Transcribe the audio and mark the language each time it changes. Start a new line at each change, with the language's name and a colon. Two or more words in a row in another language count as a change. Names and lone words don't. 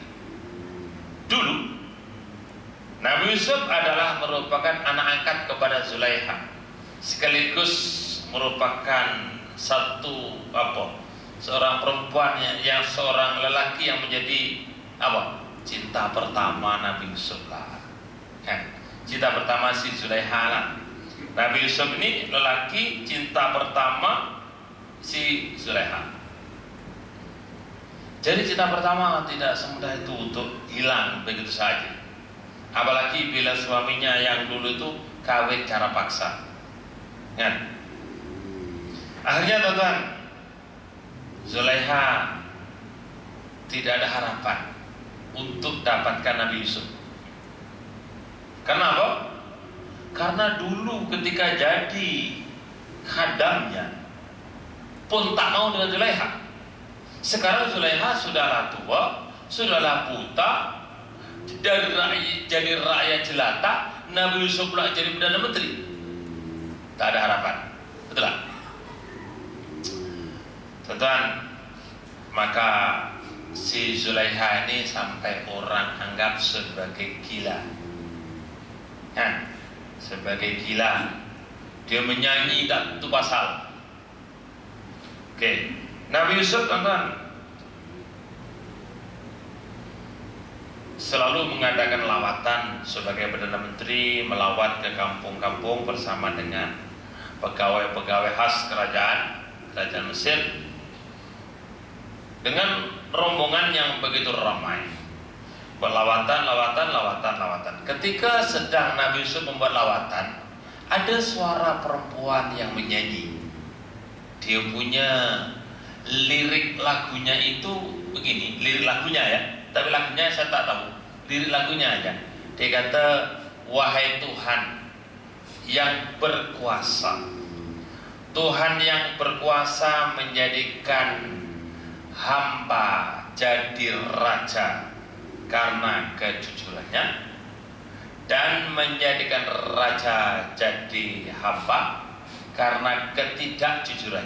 Malay: Dulu Nabi Yusuf adalah merupakan anak angkat kepada Zulaiha, sekaligus merupakan seorang perempuan yang seorang lelaki yang menjadi cinta pertama Nabi Yusuf lah. Cinta pertama si Zulaiha lah. Nabi Yusuf ini lelaki cinta pertama si Zulaiha. Jadi cinta pertama tidak semudah itu untuk hilang begitu saja. Apalagi bila suaminya yang dulu itu kawin cara paksa. Akhirnya teman-teman, Zulaiha tidak ada harapan untuk dapatkan Nabi Yusuf. Kenapa? Karena dulu ketika jadi khadamnya pun tak mau dengan Zulaiha. Sekarang Zulaiha sudahlah tua, sudahlah buta, jadi rakyat jelata. Nabi Yusuf pula jadi Perdana Menteri. Tak ada harapan. Betul tak? Teman-teman, maka si Zulaiha ini sampai orang anggap sebagai gila. Ya, sebagai gila. Dia menyanyi tak tu pasal. Oke, Nabi Yusuf teman-teman selalu mengadakan lawatan sebagai Perdana Menteri, melawat ke kampung-kampung bersama dengan pegawai-pegawai khas kerajaan Mesir dengan rombongan yang begitu ramai. Lawatan. Ketika sedang Nabi Yusuf membuat lawatan, ada suara perempuan yang menyanyi. Dia punya lirik lagunya itu begini, lirik lagunya ya, tapi lagunya saya tak tahu, lirik lagunya aja. Dia kata, wahai Tuhan yang berkuasa, Tuhan yang berkuasa menjadikan hamba jadi raja karena kejujurannya, dan menjadikan raja jadi hamba karena ketidakjujurannya.